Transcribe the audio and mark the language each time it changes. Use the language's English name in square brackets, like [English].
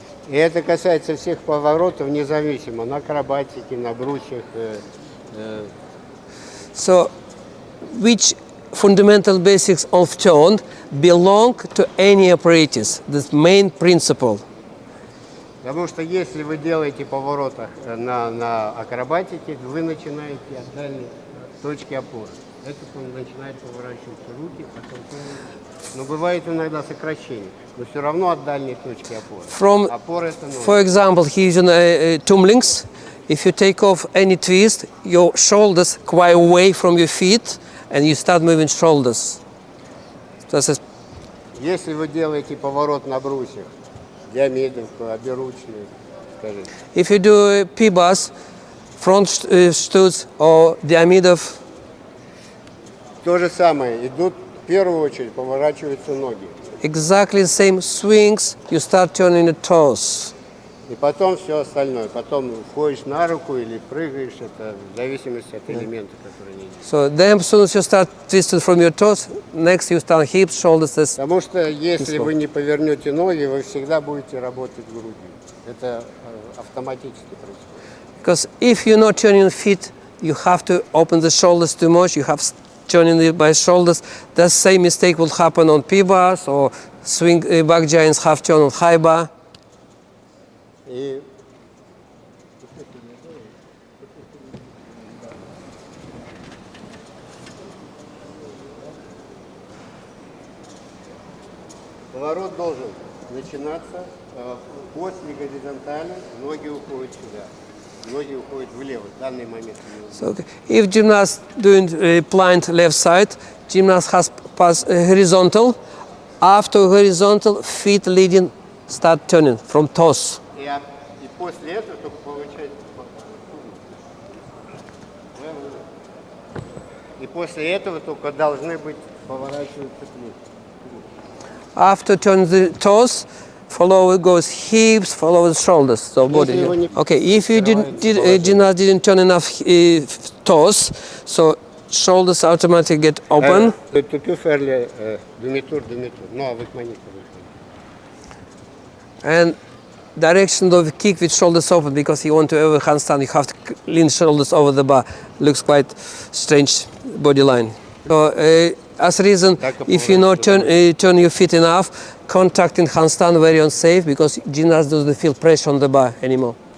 [Russian] И это касается всех поворотов, независимо, на акробатике, на брусьях. [English] So, which fundamental basics of turn belong to any apparatus? This main principle. [Russian] Потому что если вы делаете поворотах на акробатике, вы начинаете от дальней точки опоры. Это он начинает поворачиваться руки, потом но бывает иногда сокращение, но все равно от дальней точки опоры. Опора это ноль. [English] For example, he's in tumblings. If you take off any twist, your shoulders quite away from your feet, and you start moving shoulders. [Russian] Если вы делаете поворот на брусьях, диамидовку, оберучную, скажите. [English] If you do P-bus, front stutz or diamidov. [Russian] То же самое, идут в первую очередь поворачиваются ноги. [English] Exactly the same swings, you start turning the toes. [Russian] И потом все остальное. Потом входишь на руку или прыгаешь, это в зависимости от элемента, который не делаешь. [English] So then, as soon as you start twisting from your toes, next you start hips, shoulders. [Russian] Потому что если вы не повернете ноги, вы всегда будете работать грудью. Это автоматически происходит. [English] Because if you're not turning your feet, you have to open the shoulders too much. You have turning it by shoulders. The same mistake will happen on P-bars or swing back giants half turn on high bar. [Russian] И поворот должен начинаться после горизонтали, ноги уходят сюда, ноги уходят влево в данный момент. [English] So, okay. If gymnast doing blind left side, gymnast has pass horizontal. After horizontal, feet leading start turning from toes. [Russian] И после этого только получается. И после этого только должны быть поворачиваться плечи. [English] After turning the toes, follow it goes hips, follow the shoulders, so body. Okay, if you gymnast didn't turn enough toes, so shoulders automatically get open. [French] Tu peux faire le demi-tour. Non, avec manip. [English] And direction of the kick with shoulders open, because you want to over handstand, you have to lean shoulders over the bar. Looks quite strange body line. So as a reason, if you not turn your feet enough, contact in handstand very unsafe, because gymnast doesn't feel pressure on the bar anymore.